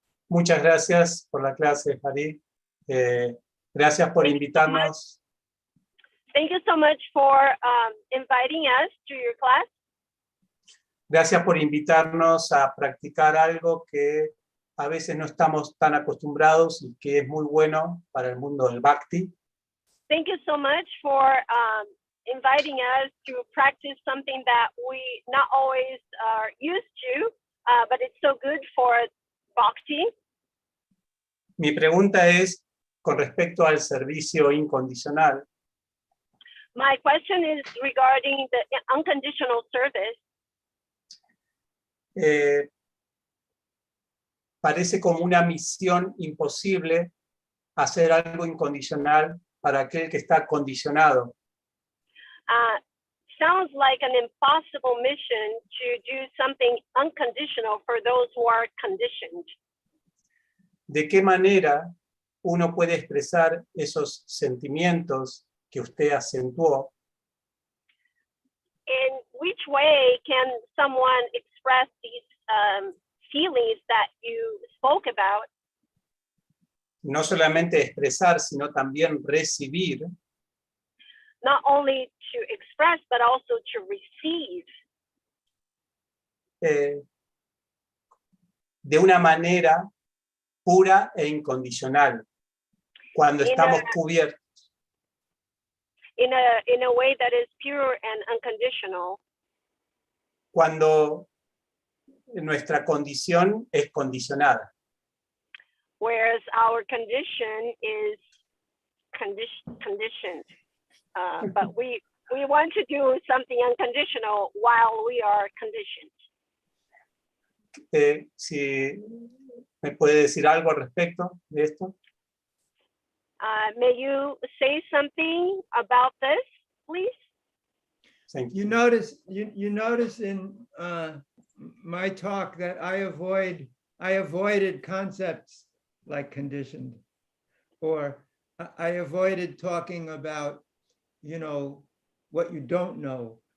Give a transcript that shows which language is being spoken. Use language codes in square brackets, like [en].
[es] Muchas gracias por la clase, Hari. Gracias por invitarnos. [en] Thank you so much for inviting us to your class. [es] Gracias por invitarnos a practicar algo que a veces no estamos tan acostumbrados y que es muy bueno para el mundo del Bhakti. [en] Thank you so much for inviting us to practice something that we not always are used to, but it's so good for Bhakti. [es] Mi pregunta es con respecto al servicio incondicional. [en] My question is regarding the unconditional service. [es] Parece como una misión imposible hacer algo incondicional para aquel que está condicionado. [en] Sounds like an impossible mission to do something unconditional for those who are conditioned. [es] ¿De qué manera uno puede expresar esos sentimientos que usted acentuó? [en] In which way can someone express these feelings that you spoke about? [es] No solamente expresar, sino también recibir. [en] Not only to express, but also to receive. [es] De una manera pura e incondicional, cuando estamos cubiertos. [en] In a way that is pure and unconditional. [es] Cuando nuestra condición es condicionada. [en] Whereas our condition is conditioned. But we want to do something unconditional while we are conditioned. [es] Si me puede decir algo al respecto de esto. [en] May you say something about this, please? Thank You notice in my talk that I avoided concepts like conditioned, or I avoided talking about, you know, what you don't know.